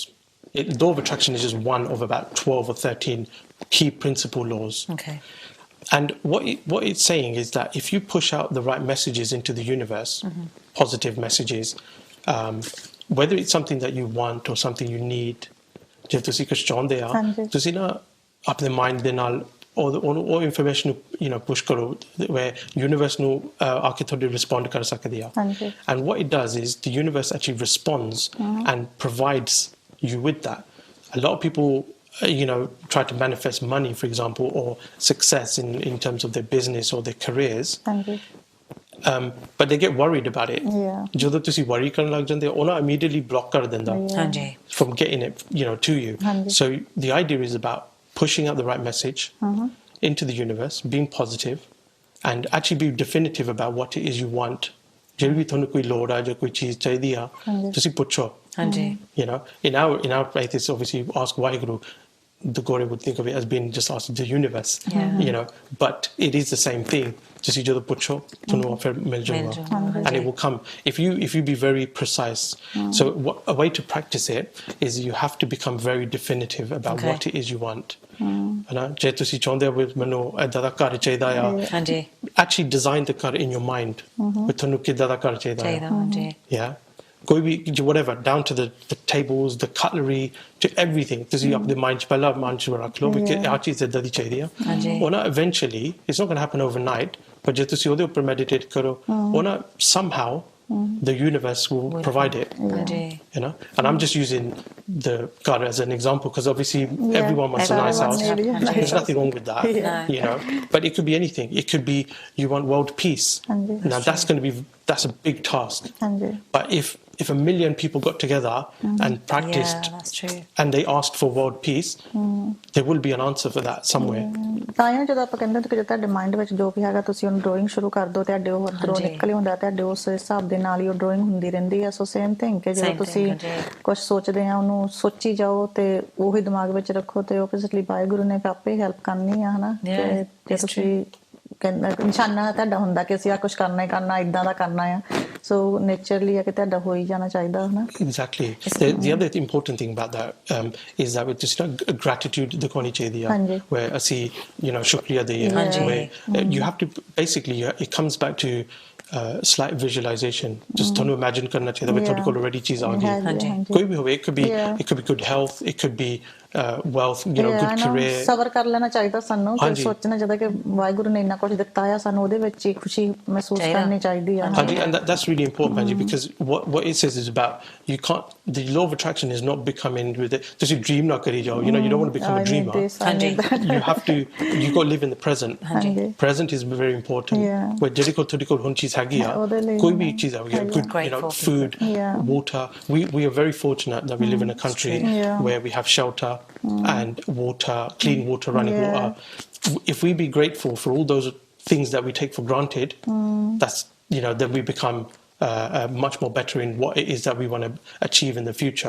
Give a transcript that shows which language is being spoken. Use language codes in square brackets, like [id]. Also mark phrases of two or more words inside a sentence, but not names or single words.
[en] The law of attraction is just one of about 12 or 13 key principal laws. Okay. And what it's saying is that if you push out the right messages into the universe, positive messages, whether it's something that you want or something you need, [pa] ਜੇ ਤੁਸੀਂ ਕੁਝ ਚਾਹੁੰਦੇ ਆ ਤੁਸੀਂ ਨਾ ਆਪਣੇ ਮਾਈਂਡ ਦੇ ਨਾਲ ਉਹ [en] information push [pa] ਕਰੋ where universe ਨੂੰ ਆ ਕੇ ਤੁਹਾਡੇ respond ਕਰ ਸਕਦੀ ਆ. [en] And what it does is the universe actually responds and provides you with that. A lot of people try to manifest money, for example, or success in terms of their business or their careers. But they get worried about it. [pa] ਜਦੋਂ ਤੁਸੀਂ worry ਕਰਨ ਲੱਗ ਜਾਂਦੇ ਹੋ ਉਹਨਾਂ [en] immediately block [pa] ਕਰ ਦਿੰਦਾ [en] from getting it to you. So the idea is about pushing out the right message into the universe, being positive, and actually be definitive about what it is you want. [pa] ਜੇ ਵੀ ਤੁਹਾਨੂੰ ਕੋਈ ਲੋੜ ਆ ਜਾਂ ਕੋਈ ਚੀਜ਼ ਚਾਹੀਦੀ ਆ ਤੁਸੀਂ ਪੁੱਛੋ. [en] In our faith, it's obviously ask Waheguru. The Gore would think of it as being just ask the universe, but it is the same thing. [pa] Just ਜਦੋਂ ਪੁੱਛੋ ਤੁਹਾਨੂੰ ਫਿਰ ਮਿਲ ਜਾਊਗਾ, [en] and it will come if you be very precise. So a way to practice it is you have to become very definitive about what it is you want. [pa] ਜੇ ਤੁਸੀਂ ਚਾਹੁੰਦੇ ਹੋ ਮੈਨੂੰ ਏਦਾਂ ਦਾ ਘਰ ਚਾਹੀਦਾ ਆ, [en] actually design the car in your mind. [pa] ਤੁਹਾਨੂੰ ਕਿੱਦਾਂ ਦਾ ਘਰ ਚਾਹੀਦਾ ਆ. Yeah. ਕੋਈ ਵੀ [en] whatever, down to the tables, the cutlery, to everything. [pa] ਤੁਸੀਂ ਆਪਣੇ ਮਾਈਂਡ 'ਚ ਪਹਿਲਾਂ ਮਾਈਂਡ 'ਚ ਰੱਖ ਲਓ ਕਿ ਆਹ ਚੀਜ਼ ਏਦਾਂ ਦੀ ਚਾਹੀਦੀ ਆ. ਉਹ ਨਾ [en] eventually it's not going to happen overnight, but [pa] ਜੇ ਤੁਸੀਂ ਉਹਦੇ ਉੱਪਰ meditate ਕਰੋ ਉਹ ਨਾ [en] somehow the universe will provide it. And I'm just using the car as an example because obviously everyone wants a nice house. There's nothing wrong with that. But it could be anything. It could be you want world peace. Now that's a big task. But if a million people got together and practiced and they asked for world peace, there will be an answer for that somewhere. [pa] ਤਾਂ ਜਦੋਂ ਆਪਾਂ ਕਹਿੰਦੇ ਕਿ ਤੁਹਾਡੇ ਮਾਈਂਡ ਵਿੱਚ ਜੋ ਵੀ ਹੈਗਾ ਤੁਸੀਂ ਉਹਨੂੰ ਡਰਾਇੰਗ ਸ਼ੁਰੂ ਕਰ ਦਿਓ ਤੁਹਾਡੇ ਉਹ ਅੰਦਰੋਂ ਨਿਕਲ ਹੁੰਦਾ ਤੁਹਾਡੇ ਉਸ ਹਿਸਾਬ ਦੇ ਨਾਲ ਹੀ ਉਹ ਡਰਾਇੰਗ ਹੁੰਦੀ ਰਹਿੰਦੀ ਆ. [en] so same thing [pa] ਕਿ ਜਦੋਂ ਤੁਸੀਂ ਕੁਝ ਸੋਚਦੇ ਆ ਉਹਨੂੰ ਸੋਚੀ ਜਾਓ ਤੇ ਉਹੀ ਦਿਮਾਗ ਵਿੱਚ ਰੱਖੋ ਤੇ ਓਬਵੀਅਸਲੀ ਵਾਹਿਗੁਰੂ ਨੇ ਆਪੇ ਹੈਲਪ ਕਰਨੀ ਆ ਹਨਾ. ਤੇ ਤੁਸੀਂ ਨਿਸ਼ਾਨਾ ਤੁਹਾਡਾ ਹੁੰਦਾ ਕਿ ਅਸੀਂ ਆ ਕੁਝ ਕਰਨਾ ਹੀ ਕਰਨਾ ਇਦਾਂ ਦਾ ਕਰਨਾ ਆ. [en] So naturally [pa] ਆ ਕਿ ਤੁਹਾਡਾ ਹੋ ਹੀ ਜਾਣਾ ਚਾਹੀਦਾ ਹਨਾ. [en] Exactly. The other important thing about that is that with just gratitude [pa] ਦਿਖਾਉਣੀ ਚਾਹੀਦੀ ਆ where ਅਸੀਂ ਸ਼ੁਕਰੀਆ ਦਈਏ [en] where you have to basically it comes back to slight visualization. [pa] Just ਤੁਹਾਨੂੰ imagine ਕਰਨਾ ਚਾਹੀਦਾ ਵੀ ਤੁਹਾਡੇ ਕੋਲ already ਚੀਜ਼ ਆ ਗਈ. ਕੋਈ ਵੀ ਹੋਵੇ, [en] it could be good health, it could be wealth, good career. [pa] ਸਬਰ ਕਰ ਲੈਣਾ ਚਾਹੀਦਾ ਸਾਨੂੰ ਤੇ ਸੋਚਣਾ ਚਾਹੀਦਾ ਕਿ ਵਾਹਿਗੁਰੂ ਨੇ ਇੰਨਾ ਕੁਝ ਦਿੱਤਾ ਆ ਸਾਨੂੰ ਉਹਦੇ ਵਿੱਚ ਹੀ ਖੁਸ਼ੀ ਮਹਿਸੂਸ ਕਰਨੀ ਚਾਹੀਦੀ ਆ. [en] And that's really important, Manji, because what it says is about the law of attraction is not becoming with it. Just you dream not [pa] ਕਰੀ ਜਾਓ. [en] You don't want to become a dreamer. You have to. You got to live in the present. Present is very important. [pa] Where ਜਿਹੜੀ ਕੋ ਥੋੜ੍ਹੀ ਕੋ ਹੁਣ ਚੀਜ਼ ਹੈਗੀ ਆ। ਕੋਈ ਭੀ ਚੀਜ਼ ਹੈ. [en] Good, food, water. We are very fortunate that we live in a country where we have shelter and water, clean water, running water. If we be grateful for all those things that we take for granted, that's then we become much more better in what it is that we want to achieve in the future.